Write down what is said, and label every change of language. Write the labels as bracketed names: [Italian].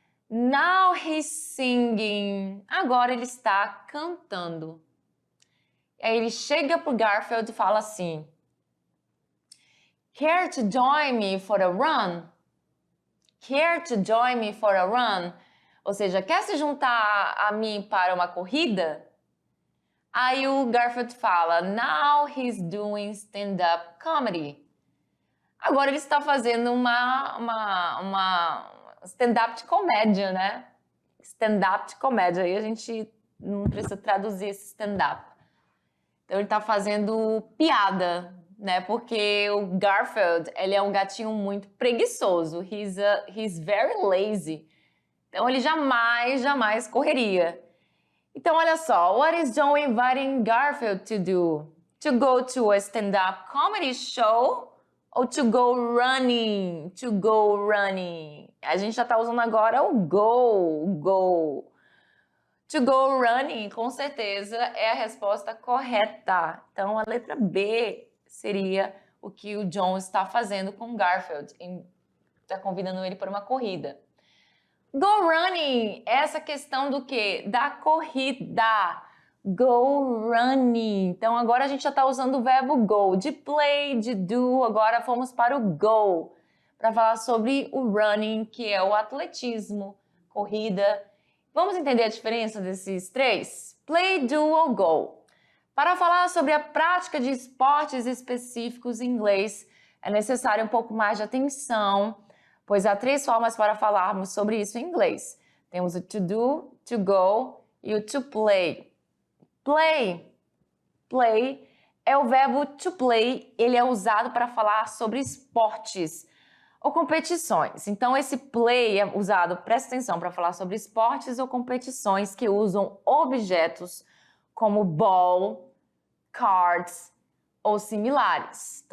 [Portuguese] Now he's singing. Agora ele está cantando. Aí ele chega pro Garfield e fala assim, Care to join me for a run? [English] Care to join me for a run? [Portuguese] Ou seja, quer se juntar a mim para uma corrida? Aí o Garfield fala, Now he's doing stand-up comedy. Agora ele está fazendo uma stand-up de comédia, né? Stand-up de comédia. Aí a gente não precisa traduzir esse stand-up. Então ele está fazendo piada, né? Porque o Garfield, ele é um gatinho muito preguiçoso. He's very lazy. Então ele jamais correria. [English] Então olha só, what is John inviting Garfield to do? To go to a stand-up comedy show ou to go running? To go running. [Portuguese] A gente já está usando agora o go. To go running, com certeza, é a resposta correta. Então, a letra B seria o que o John está fazendo com o Garfield. Está convidando ele para uma corrida. Go running, essa questão do quê? Da corrida. Go running. Então, agora a gente já está usando o verbo go. De play, de do, agora fomos para o go. para falar sobre o running, que é o atletismo, corrida. Vamos entender a diferença desses três? Play, do ou go. Para falar sobre a prática de esportes específicos em inglês, é necessário um pouco mais de atenção, pois há três formas para falarmos sobre isso em inglês. Temos o to do, to go e o to play. Play é o verbo to play, ele é usado para falar sobre esportes ou competições. Então, esse play é usado, presta atenção, para falar sobre esportes ou competições que usam objetos como ball, cards ou similares.